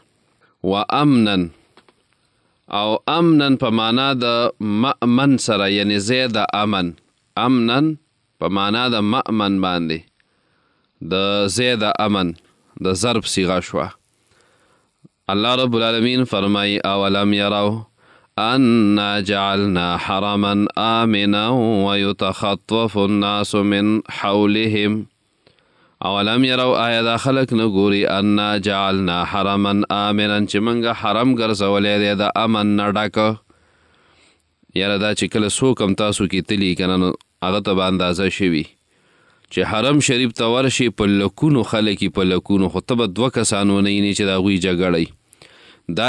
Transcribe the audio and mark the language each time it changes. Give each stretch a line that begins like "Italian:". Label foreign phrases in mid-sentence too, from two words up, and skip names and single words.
Pashto: و امنن، او امنن په معنا د مأمن سره، یعنی
Arabic: زید امن.
Pashto: امنن په معنا د مأمن باندې د
Arabic: زید امن
Pashto: د ضرب صیغه شوه. الله رب العالمین فرمایي
Arabic: اولم یرو انا جعلنا حرما آمنا ويتخطف الناس من حولهم. اولم یرو
Pashto: آیا دا خلق نه ګوري
Arabic: انا جعلنا حرما آمنا
Pashto: چې موږ حرم ګرځولی دی د امن نه ډک یاره دا چې کله څوک هم تاسو کې تلي که نه نو هغه ته به اندازه شوي چې حرم شریف ته ورشي په لکونو خلک په لکونو خو ته به 2 کسان ونه وینې چې د هغوی جګړه دا